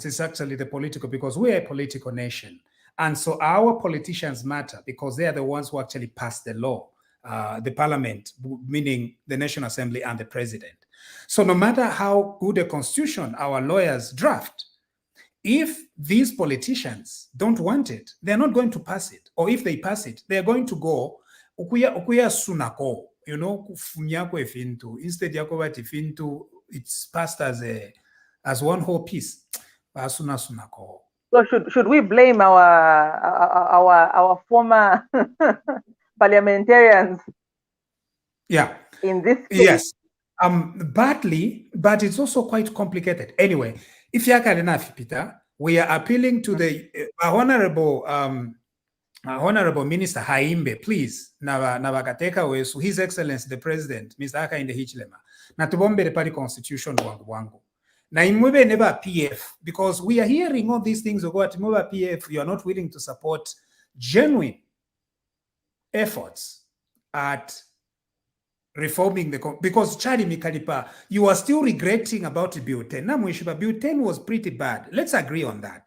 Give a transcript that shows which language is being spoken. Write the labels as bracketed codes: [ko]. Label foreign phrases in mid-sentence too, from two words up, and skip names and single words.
[en] It's actually the political, because we're a political nation, and so our politicians matter because they are the ones who actually pass the law, the parliament, meaning the National Assembly and the president. So no matter how good a constitution our lawyers draft, if these politicians don't want it, they're not going to pass it. Or if they pass it, they're going to go [bem] ukuya sunako, kufunyako efintu. Instead yakobati fintu, [en] it's passed as one whole piece. [bem] Sunako. [en] So should we blame our former parliamentarians? Yeah. In this case? Yes. Badly, but it's also quite complicated. Anyway, if you are enough, Peter, we are appealing to the honorable Minister Haimbe, please. [bem] Navakateka wesu, [en] His Excellency the President, Mr. Hakainde Hichilema. [bem] Na tubombele pali constitution wangu. Na imwebe [en] never PF, because we are hearing all these things about PF. You are not willing to support genuine efforts at reforming because Charlie Mikalipa, you are still regretting about Bill 10. Bill 10 was pretty bad. Let's agree on that.